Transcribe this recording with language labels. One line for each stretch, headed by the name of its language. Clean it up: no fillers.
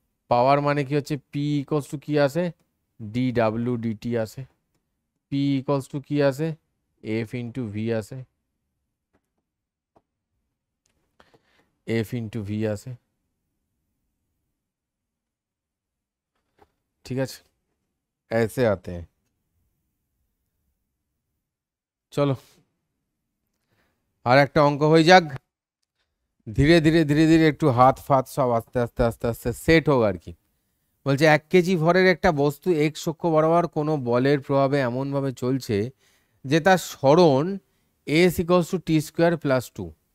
Bangla: পাওয়ার মানে কি হচ্ছে, পি ইকলস টু কি আসে, ডি ডাব্লিউ ডিটি আসে, পি ইকলস টু কি আসে, এফ ইন্টু ভি আসে, এফ ইন্টু ভি আসে। ঠিক আছে,
Hindi: ऐसे आते हैं।
Bangla: চলো আর একটা অঙ্ক হয়ে যাক, ধীরে ধীরে ধীরে ধীরে একটু হাত ফাত সব আস্তে আস্তে আস্তে আস্তে সেট হোক আর কি। বলছে 1 কেজি ভরের একটা বস্তু এক্স অক্ষ বরাবর কোনো বলের প্রভাবে এমনভাবে চলছে যে তার সরণ S equals to T square plus 2।